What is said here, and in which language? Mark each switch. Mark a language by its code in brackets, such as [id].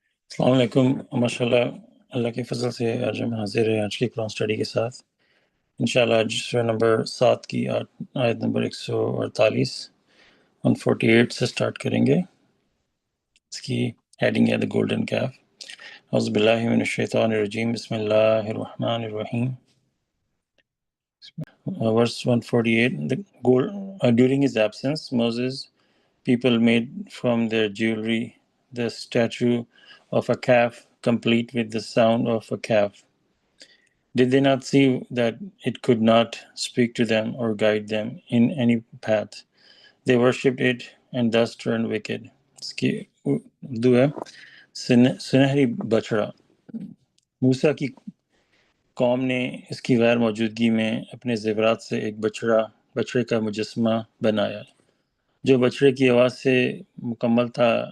[ur] السلام علیکم۔ ماشاء اللہ، اللہ کے فضل سے آج ہم حاضر ہیں آج کی قرآن اسٹڈی کے ساتھ۔ انشاءاللہ آج سورہ نمبر 7 کی آیت نمبر 148 148 سے سٹارٹ کریں گے۔ اس کی ہیڈنگ ہے دا گولڈن کیف۔ [ar] اعوذ باللہ من الشیطان الرجیم، بسم اللہ الرحمن الرحیم۔ [en] Verse 148, during his absence, Moses' people made from their jewelry the statue of a calf, complete with the sound of a calf. Did they not see that it could not speak to them or guide them in any path? They worshipped it and thus turned wicked. [ur] اس کی اردو ہے سنہری بچڑا۔ موسیٰ کی قوم نے اس کی غیر موجودگی میں اپنے زیورات سے ایک بچڑے کا مجسمہ بنایا جو بچڑے کی آواز سے مکمل تھا۔